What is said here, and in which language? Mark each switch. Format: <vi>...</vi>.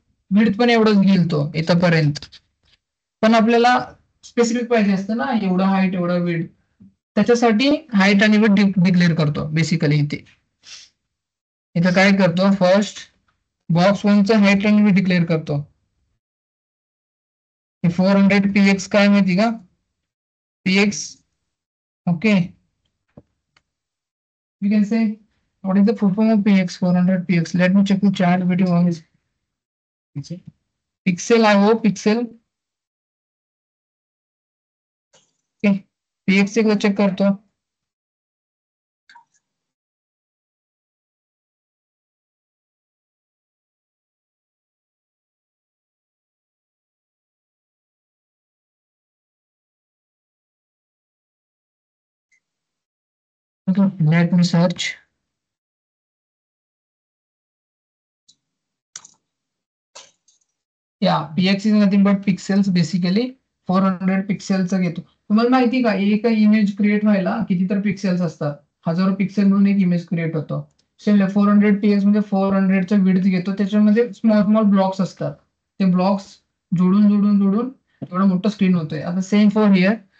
<mr>Width पण एवढंच घेईल तो इथपर्यंत. पण आपल्याला स्पेसिफिक पाहिजे असतं ना एवढं हाईट एवढं विड्थ त्याच्यासाठी हाईट आणि विड्थ डिक्लेअर करतो बेसिकली इथे. इथं काय करतो फर्स्ट बॉक्स 1चं हाईट आणि विड्थ डिक्लेअर करतो. 400 px काय माहिती का px.</mr> <en>okay we can say what is the full form of px 400 px. Let me check the chat video on this pixel. I hope pixel.</en> <mr>okay px एकदा check करतो.</mr> <en>Let me search. Yeah, px is nothing but pixels basically.</en> <mr>400 पिक्सेलचा घेतो. तुम्हाला माहिती का एक image create व्हायला किती तर पिक्सेल्स असतात, हजारो पिक्सेल म्हणून एक इमेज क्रिएट होतो. 400 px म्हणजे 400चा विड्थ घेतो, त्याच्यामध्ये स्मॉल स्मॉल ब्लॉक्स असतात, ते ब्लॉक्स जोडून जोडून जोडून एवढं मोठं स्क्रीन होतोय. आता सेम फॉर हिअर.</mr>